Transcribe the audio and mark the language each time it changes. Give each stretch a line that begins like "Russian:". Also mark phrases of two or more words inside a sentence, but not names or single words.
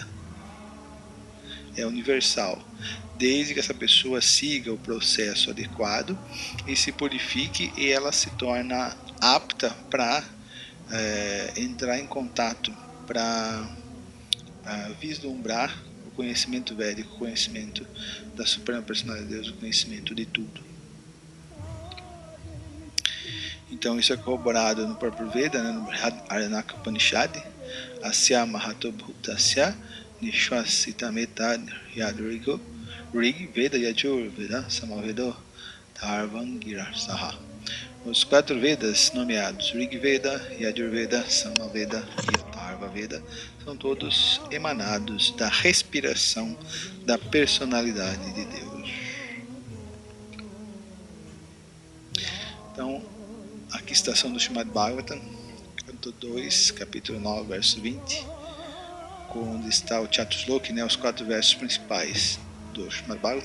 Portuguese: É universal, desde que essa pessoa siga o processo adequado e se purifique, e ela se torna apta para entrar em contato, para vislumbrar o conhecimento védico, o conhecimento da Suprema Personalidade de Deus, o conhecimento de tudo. Então isso é corroborado no próprio Veda, né, no Aryanaka Upanishad,
Sanskrit: Asya Mahato Bhutasya Nishwasitameta Yadrigo Rig Veda Yajur Veda Samavedo Dharvangira Saha.
Portuguese: Os 4 Vedas nomeados Rig Veda, Yajur Veda, Samaveda e Atharva Veda são todos emanados da respiração da personalidade de Deus. Então, aqui está a citação do Srimad Bhagavatam, canto 2, capítulo 9, verso 20, onde está o Chatusloki, né, os 4 versos principais do Srimad Bhagavatam.